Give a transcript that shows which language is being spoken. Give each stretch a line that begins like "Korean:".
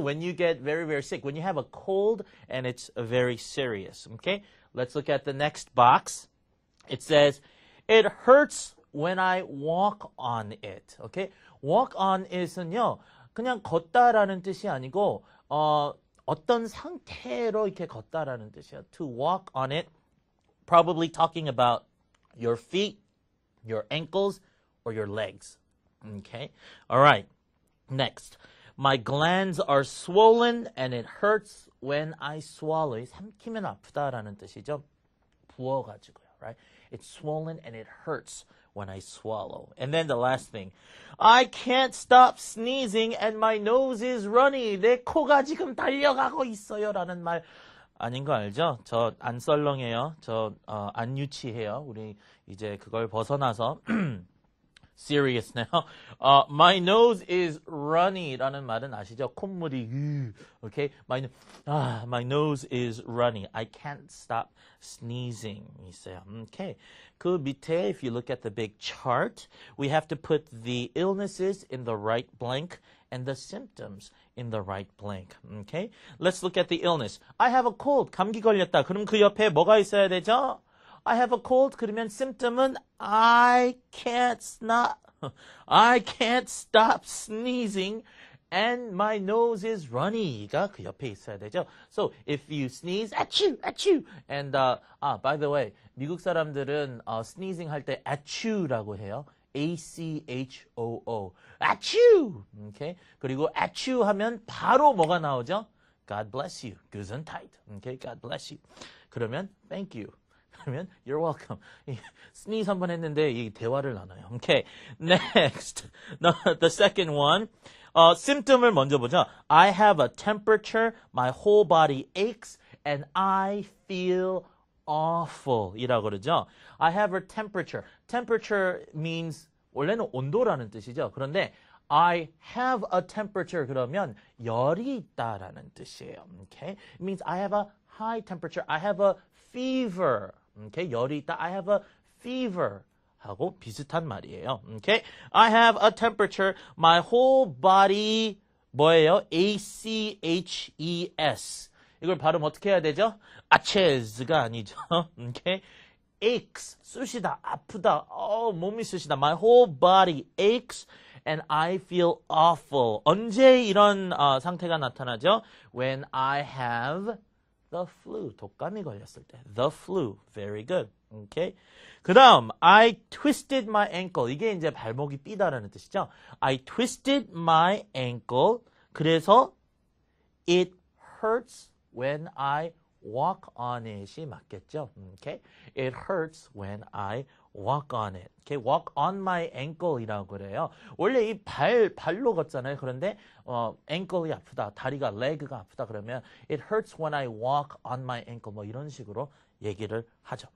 English: When you get very, very sick. When you have a cold and it's very serious. Okay? Let's look at the next box. It says, it hurts when I walk on it. Okay? Walk on it은요.
Korean: 그냥 걷다라는 뜻이 아니고 어떤 상태로 이렇게 걷다라는 뜻이에요.
English: To walk on it. Probably talking about your feet, your ankles, or your legs. Okay? All right. Next. My glands are swollen and it hurts when I swallow.
Korean: 삼키면 아프다라는 뜻이죠. 부어가지고요.
English: Right? It's swollen and it hurts when I swallow. And then the last thing. I can't stop sneezing and my nose is runny.
Korean: 내 코가 지금 달려가고 있어요. 라는 말 아닌 거 알죠? 저 안 썰렁해요. 저 안 유치해요. 우리 이제 그걸 벗어나서
English: serious now. My nose is runny라는
Korean: 말은 아시죠? 콧물이
English: okay? My nose is runny. I can't stop sneezing.
Korean: 있어요.
English: Okay.
Korean: 그 밑에
English: if you look at the big chart, we have to put the illnesses in the right blank and the symptoms in the right blank. Okay? Let's look at the illness. I have a cold.
Korean: 감기 걸렸다. 그럼 그 옆에 뭐가 있어야 되죠?
English: I have a cold.
Korean: 그러면
English: symptom은 I can't stop sneezing and my nose is runny가
Korean: 그 옆에 있어야 되죠.
English: So if you sneeze, achoo, achoo. And by the way,
Korean: 미국 사람들은
English: sneezing
Korean: 할 때 achoo라고 해요.
English: A-C-H-O-O. achoo. Okay?
Korean: 그리고 achoo 하면 바로 뭐가 나오죠?
English: God bless you. Gesundheit. Okay? God bless you.
Korean: 그러면
English: thank you. 그러면 you're welcome.
Korean: sneeze 한번 했는데 이 대화를 나눠요.
English: Okay. Next. The second one. symptom을
Korean: 먼저 보자.
English: I have a temperature. My whole body aches and I feel awful
Korean: 이라고 그러죠.
English: I have a temperature. Temperature means
Korean: 원래는 온도라는 뜻이죠. 그런데
English: I have a temperature
Korean: 그러면 열이 있다라는 뜻이에요.
English: Okay? It means I have a high temperature. I have a fever. Okay?
Korean: 열이 있다.
English: I have a fever. 하고 비슷한 말이에요. Okay? I have a temperature. My whole body
Korean: 뭐예요?
English: A-C-H-E-S.
Korean: 이걸 발음 어떻게 해야 되죠? aches가 아니죠.
English: Okay?
Korean: aches. 쑤시다. 아프다. 몸이 쑤시다.
English: My whole body aches and I feel awful.
Korean: 언제 이런 상태가 나타나죠?
English: When I have the flu.
Korean: 독감이 걸렸을 때.
English: The flu. Very good. Okay?
Korean: 그 다음,
English: I twisted my ankle.
Korean: 이게 이제 발목이 삐다라는 뜻이죠. I twisted my ankle. 그래서
English: it hurts when I walk on it이
Korean: 맞겠죠?
English: Okay? It hurts when I walk on it. Okay? Walk on my ankle
Korean: 이라고 그래요. 원래 이 발로 걷잖아요. 그런데 ankle이 아프다, 다리가 leg가 아프다 그러면
English: it hurts when I walk on my ankle
Korean: 뭐 이런 식으로 얘기를 하죠.